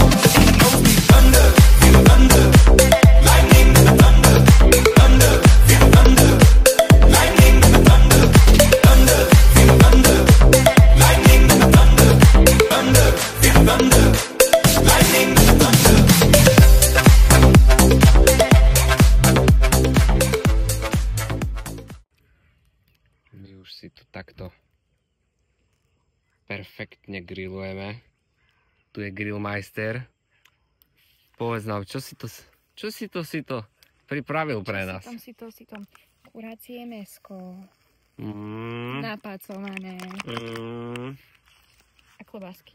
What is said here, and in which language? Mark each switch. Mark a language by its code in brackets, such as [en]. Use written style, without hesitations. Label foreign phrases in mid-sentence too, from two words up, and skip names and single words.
[en] Thunder, feel the thunder, lightning and the thunder, thunder, feel the thunder, lightning and the thunder, thunder, feel the thunder, lightning and the thunder, thunder, feel the thunder, lightning and the thunder. [sk] My už si tu takto perfektne grillujeme. Tu je grillmeister. Povedz nám, čo si to pripravil pre nás? Si to kuracie mäsko, napácované a klobásky.